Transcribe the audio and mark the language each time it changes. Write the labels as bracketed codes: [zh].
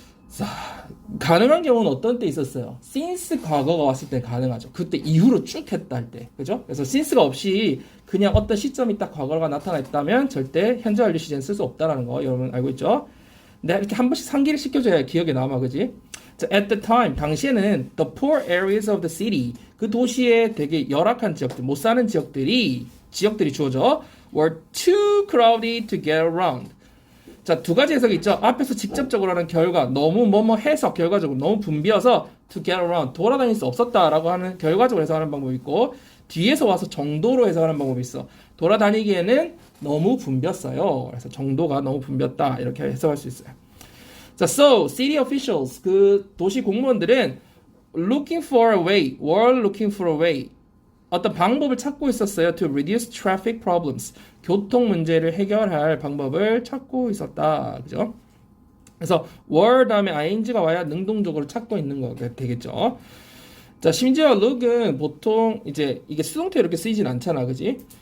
[ko] 자, 가능한 경우는 어떤 때 있었어요? since 과거가 왔을 때 가능하죠. 그때 이후로 쭉 했다 할 때. 그죠? 그래서 since가 없이 그냥 어떤 시점이 딱 과거가 나타났다면 절대 현재 완료 시제는 쓸 수 없다라는 거 여러분 알고 있죠? 근데 이렇게 한 번씩 상기를 시켜줘야 기억에 남아, 그지? [en] 자, at the time, [ko] 당시에는 [en] the poor areas of the city, [ko] 그 도시의 되게 열악한 지역들, 못 사는 지역들이 주어져 [en] were too crowded to get around. [ko] 자, 두 가지 해석이 있죠. 앞에서 직접적으로 하는 결과, 너무 해석 결과적으로 너무 붐비어서 to get around, 돌아다닐 수 없었다라고 하는 결과적으로 해석하는 방법이 있고, 뒤에서 와서 정도로 해석하는 방법이 있어. 돌아다니기에는 너무 붐볐어요. 그래서 정도가 너무 붐볐다 이렇게 해석할 수 있어요. [en] 자, so city officials [ko] 그 도시 공무원들은 [en] looking for a way, were looking for a way [ko] 어떤 방법을 찾고 있었어요. [en] to reduce traffic problems [ko] 교통 문제를 해결할 방법을 찾고 있었다. 그죠? 그래서 were 다음에 ing가 와야 능동적으로 찾고 있는 거가 되겠죠. 자, 심지어 look은 보통 이제 이게 수동태 이렇게 쓰이진 않잖아, 그지?